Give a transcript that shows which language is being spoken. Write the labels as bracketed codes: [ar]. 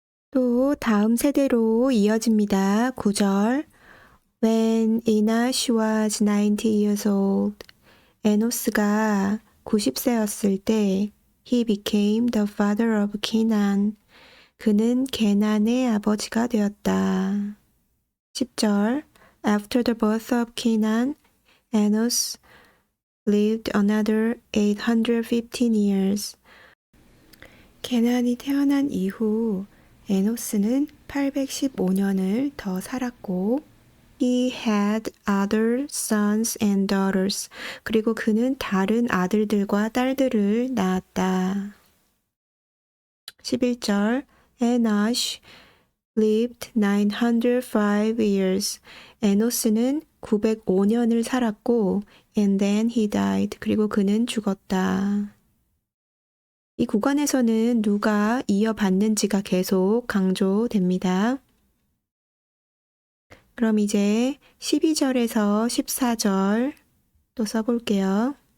[ko] 또 다음 세대로 이어집니다. [en] 9절 When Enosh was 90 years old, [ko] 에노스가 90세였을 때 [en] he became the father of Canaan. [ko] 그는 게난의 아버지가 되었다. [en] 10절 After the birth of Canaan, Enos lived another 815 years. [ko] 게난이 태어난 이후 에노스는 815년을 더 살았고 [en] He had other sons and daughters. [ko] 그리고 그는 다른 아들들과 딸들을 낳았다. [en] 11절 Enosh lived 905 years. [ko] 에노스는 905년을 살았고 [en] and then he died. [ko] 그리고 그는 죽었다. 이 구간에서는 누가 이어받는지가 계속 강조됩니다. 그럼 이제 12절에서 14절 또 써볼게요.